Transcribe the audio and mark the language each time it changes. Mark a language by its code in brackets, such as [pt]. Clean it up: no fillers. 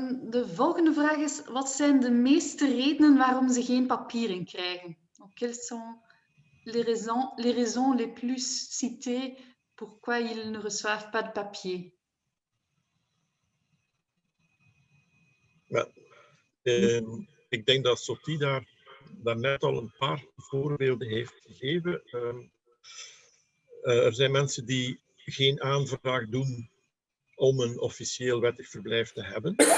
[nl] De volgende vraag is, wat zijn de meeste redenen waarom ze geen papieren krijgen? [fr] Quelles sont les raisons les plus citées pourquoi ils ne reçoivent pas de papier? [nl] Ja, ik denk dat Sophie daar net al een paar voorbeelden heeft gegeven. Er zijn mensen die geen aanvraag doen om een officieel wettig verblijf te hebben.